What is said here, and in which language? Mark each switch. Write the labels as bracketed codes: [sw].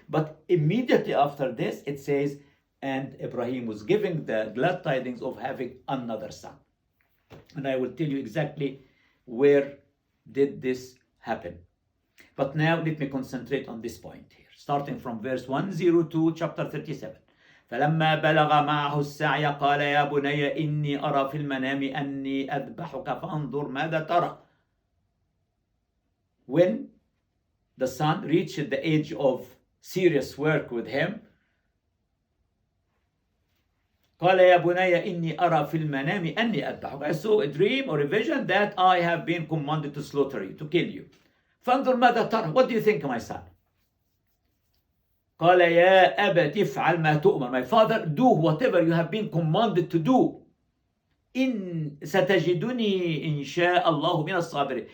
[en] But immediately after this, it says, and Ibrahim was giving the glad tidings of having another son. And I will tell you exactly where did this happen. But now let me concentrate on this point here. Starting from verse 102, chapter 37. [ar] فلما بلغ معه السعي قال يا بني إني أرى في المنام أني أذبحك فانظر ماذا ترى. [en] When the son reached the age of serious work with him, [ar] قال يا بني إني أرى في المنام أني أذبحك. [en] I saw a dream or a vision that I have been commanded to slaughter you, to kill you. [ar] فانظر ماذا ترى. [en] What do you think, my son? [ar] قال يا أبت افعل ما تؤمر. [en] My father, do whatever you have been commanded to do. [ar] إن ستجدني إن شاء الله من الصابرين.